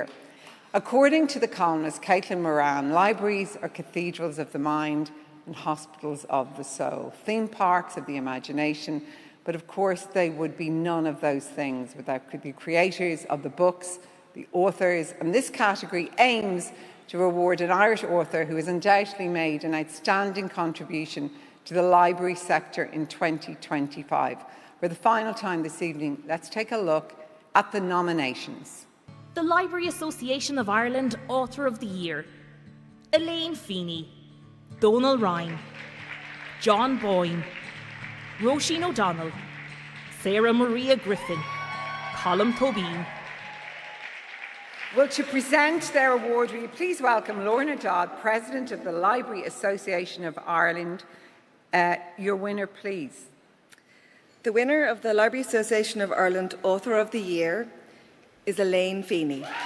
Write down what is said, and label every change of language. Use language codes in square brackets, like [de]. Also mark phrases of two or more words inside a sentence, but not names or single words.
[en] According to the columnist Caitlin Moran, libraries are cathedrals of the mind and hospitals of the soul, theme parks of the imagination, But of course, they would be none of those things without the creators of the books, the authors, and this category aims to reward an Irish author who has undoubtedly made an outstanding contribution to the library sector in 2025. For the final time this evening, let's take a look at the nominations. The Library Association of Ireland Author of the Year: Elaine Feeney, Donal Ryan, John Boyne, Roisin O'Donnell, Sarah Maria Griffin, Colm Tóibín. Well, to present their award, will you please welcome Lorna Dodd, President of the Library Association of Ireland. Your winner, please. The winner of the Library Association of Ireland Author of the Year is Elaine Feeney.